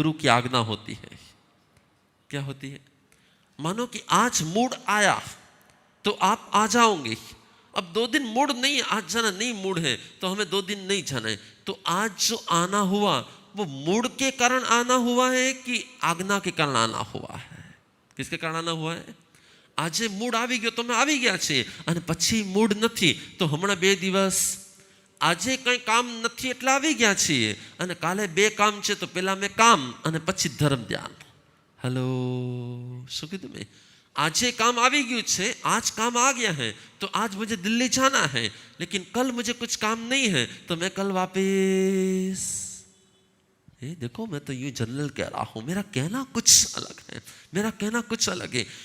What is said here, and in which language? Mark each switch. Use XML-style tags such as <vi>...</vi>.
<hi>गुरु की आज्ञा होती है। क्या होती है? मानो कि आज मूड आया तो आप आ जाओगे। अब 2 दिन मूड नहीं, आज जाना नहीं मूड है तो हमें 2 दिन नहीं जाना है। तो आज जो आना हुआ वो मूड के कारण आना हुआ है कि आज्ञा के कारण आना हुआ है? किसके कारण आना हुआ है?</hi> <gu>આજે મૂડ આવી ગયો તો અમે આવી ગયા છીએ, અને પછી મૂડ નથી તો હમણાં 2 દિવસ આજે કંઈ કામ નથી એટલે આવી ગયા છીએ, અને કાલે 2 કામ છે તો પહેલા મેં કામ અને પછી ધર્મ ધ્યાન. હેલો, શું કીધું મેં? આજે काम આવી ગયું છે,</gu> <hi>आज काम आ गया है तो आज मुझे दिल्ली जाना है, लेकिन कल मुझे कुछ काम नहीं है तो मैं कल वापस। ये देखो मैं तो यूं जनरल कह रहा हूं, मेरा कहना कुछ अलग है, मेरा कहना कुछ अलग है।</hi>